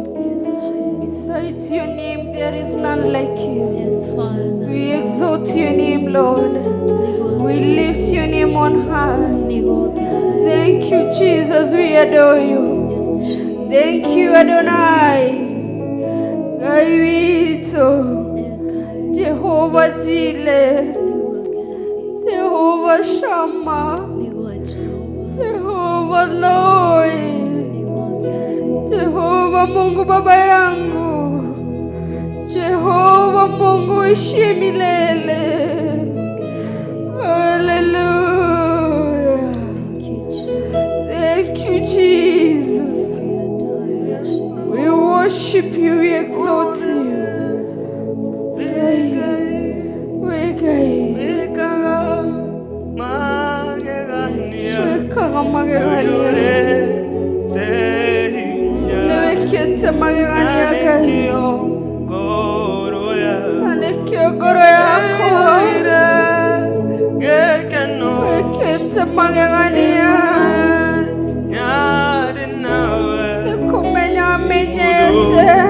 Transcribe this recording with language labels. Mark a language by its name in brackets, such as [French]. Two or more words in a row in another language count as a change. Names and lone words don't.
[English] Yes, Jesus. Besides your name, there is none like you. Yes, Father. We exalt your name, Lord. We lift your name on high. Thank you, Jesus. We adore you. Yes, Jesus. Thank you, Adonai. Gaivito. Jehovah Jireh. Jehovah Shammah. Jehovah Lord. [Swahili] Jehova Mungu baba yangu, Jehova Mungu ishi milele. [English] Hallelujah. Thank you, Jesus. We worship you, we exalt you. [Gusii] Kete magegania kai anekio goro yako kete magegania kumenya menyete.